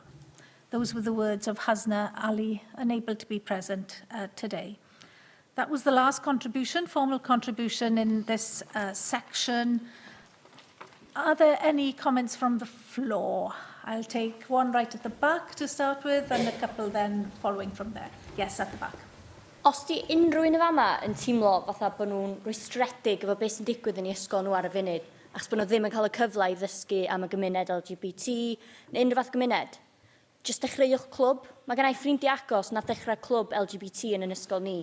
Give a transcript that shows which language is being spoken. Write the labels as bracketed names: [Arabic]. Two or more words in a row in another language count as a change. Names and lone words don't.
[English] Those were the words of Hasna Ali, unable to be present today. That was the last contribution, formal contribution in this section. Are there any comments from the floor? I'll take one right at the back to start with and a couple then following from there. Yes, at the back. [Welsh] Os di unrhyw un o fama yn teimlo fatha bod nhw'n rwystredig efo beth sy'n digwydd yn ei ysgol nhw ar y funud, achos bod nhw ddim yn cael y cyfle i ddysgu am y gymuned LGBT neu unrhyw fath gymuned, jyst dechreuwch clwb. Mae gennau ffrindiau agos na dechrau clwb LGBT yn ysgol ni.